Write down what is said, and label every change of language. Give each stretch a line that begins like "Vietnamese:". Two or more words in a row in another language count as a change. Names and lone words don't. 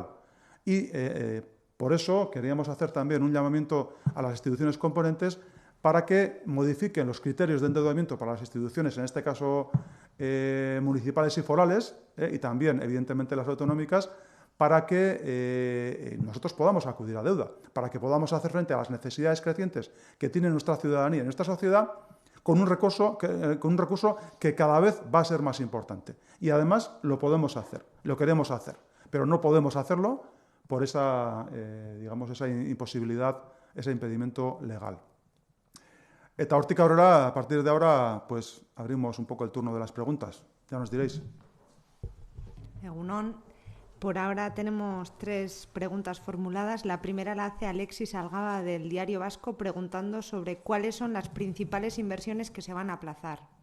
Spanish: Y por eso queríamos hacer también un llamamiento a las instituciones componentes para que modifiquen los criterios de endeudamiento para las instituciones, en este caso municipales y forales, y también, evidentemente, las autonómicas, para que nosotros podamos acudir a deuda, para que podamos hacer frente a las necesidades crecientes que tiene nuestra ciudadanía y nuestra sociedad con un recurso que cada vez va a ser más importante. Y además lo podemos hacer, lo queremos hacer, pero no podemos hacerlo por esa, esa imposibilidad, ese impedimento legal.
Basque: Eta hortik aurrera,
Spanish: a partir de ahora, pues abrimos un poco el turno de las preguntas. Ya nos diréis. Egunon, por ahora tenemos 3 preguntas formuladas. La primera la hace Alexis Algaba del Diario Vasco preguntando sobre cuáles son las principales inversiones que se van a aplazar.